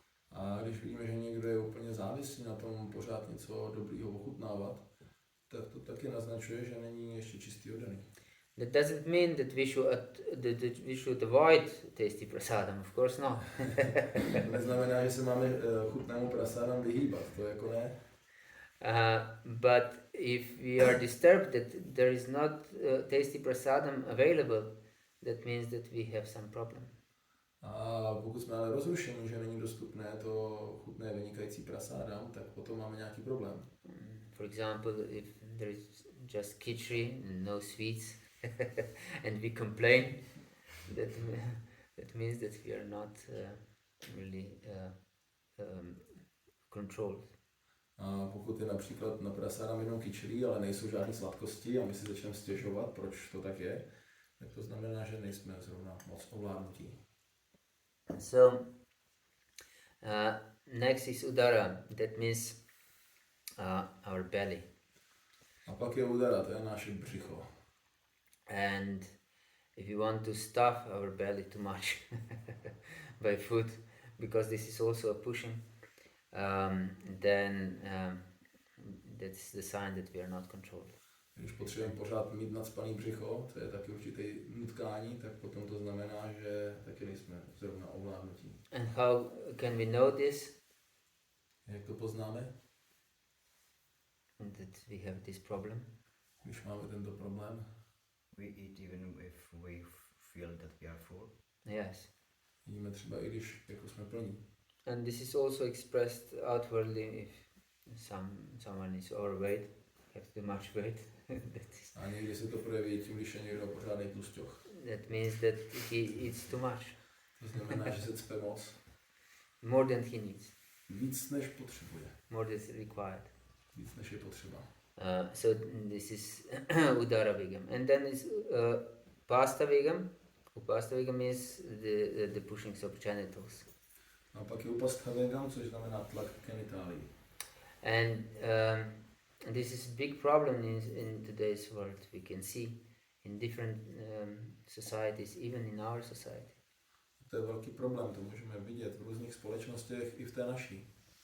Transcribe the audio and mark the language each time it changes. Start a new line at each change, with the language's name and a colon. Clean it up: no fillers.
Czech: A když vidíme, že někdo je úplně závislý na tom pořád něco dobrýho ochutnávat, tak to taky naznačuje, že není ještě čistý oddaný.
English: That doesn't mean that we should avoid tasty prasadam, of course not.
Czech: To neznamená, že se máme chutnému prasádám vyhýbat, to jako ne.
English: But if we are disturbed that there is not tasty prasadam available, that means that we have some problem.
Czech: A pokud jsme ale rozrušení, že není dostupné to chutné vynikající prasádám, tak potom máme nějaký problém.
English: For example, if there is just khichdi and no sweets, and we complain, that means that we are not really controlled.
Czech: A pokud je například na prasádám jenom kyčlí, ale nejsou žádné sladkosti a my si začneme stěžovat, proč to tak je, tak to znamená, že nejsme zrovna moc ovládnutí.
English: So, next is udara, that means our belly.
Czech: A pak je udara, to je naše břicho.
English: And if you want to stuff our belly too much by food, because this is also a pushing, then that's the sign that we are not controlled.
Czech: Když potřebujeme pořád mít nadspaný břicho, to je taky určitý nutkání, tak potom to znamená, že taky nejsme zrovna ovládnutí.
English: And how can we know this?
Czech: Jak to poznáme?
English: That we have this problem?
Czech: Když máme tento problém,
English: we eat even if we feel that we are full. Yes.
Czech: jíme třeba i když jako jsme plní.
English: And this is also expressed outwardly if someone is overweight, have too much weight.
Czech: A někdy se to projeví tím, když je někdo pořádný tlusťoch.
English: That means that he eats too much.
Czech: To znamená, že se cpe moc.
English: More than he needs.
Czech: Víc než potřebuje.
English: More than is required.
Czech: Víc než je potřeba.
English: So this is udara vigam. And then is pasta vigam. Upasta vigam is the pushings of genitals.
Czech: A pak je upastha vegam, což znamená tlak genitálií.
English: And this is a big problem in today's world. We can see in different societies, even in our society.
Czech: To je velký problém, to můžeme vidět v různých společnostech i v té naší.